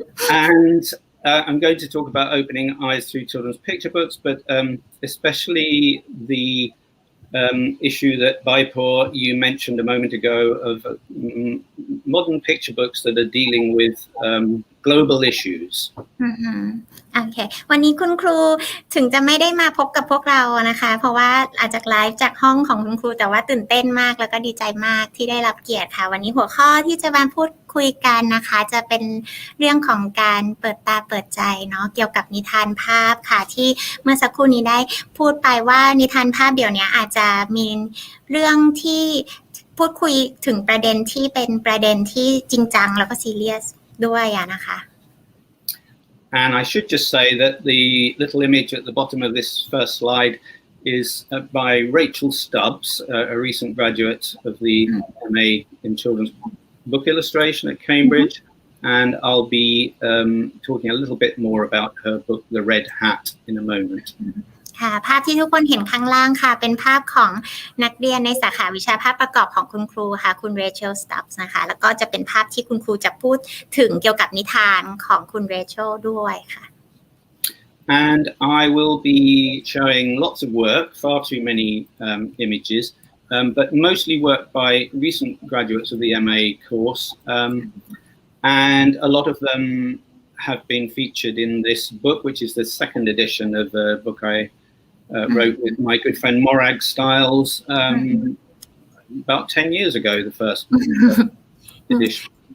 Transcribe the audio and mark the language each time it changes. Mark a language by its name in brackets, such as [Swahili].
[English] And I'm going to talk about opening eyes through children's picture books, but especially the issue that Baipor, you mentioned a moment ago, of modern picture books that are dealing with global issues. [Thai] โอเควันนี้คุณครูถึงจะไม่ได้มาพบกับพวกเรานะคะเพราะว่าอาจจะไลฟ์จากห้องของคุณครูแต่ว่าตื่นเต้นมากแล้วก็ดีใจมากที่ได้รับเกียรติค่ะวันนี้หัวข้อที่จะมาพูดคุยกันนะคะจะเป็นเรื่องของการเปิดตาเปิดใจเนาะเกี่ยวกับนิทานภาพค่ะที่เมื่อสักครู่นี้ได้พูดไปว่านิทานภาพเดี๋ยวนี้อาจจะมีเรื่องที่พูดคุยถึงประเด็นที่เป็นประเด็นที่จริงจังแล้วก็ซีเรียสด้วยนะคะ [English] And I should just say that the little image at the bottom of this first slide is by Rachel Stubbs, a recent graduate of the MA in Children's Book Illustration at Cambridge, and I'll be talking a little bit more about her book, The Red Hat, in a moment. [Thai] ค่ะภาพที่ทุกคนเห็นข้างล่างค่ะเป็นภาพของนักเรียนในสาขาวิชาภาพประกอบของคุณครูค่ะคุณ Rachel Stubbs นะคะแล้วก็จะเป็นภาพที่คุณครูจะพูดถึงเกี่ยวกับนิทานของคุณ Rachel ด้วยค่ะ [English] And I will be showing lots of work, far too many images, but mostly work by recent graduates of the MA course, and a lot of them have been featured in this book, which is the second edition of a book I wrote with my good friend Morag Stiles about 10 years ago, the first edition.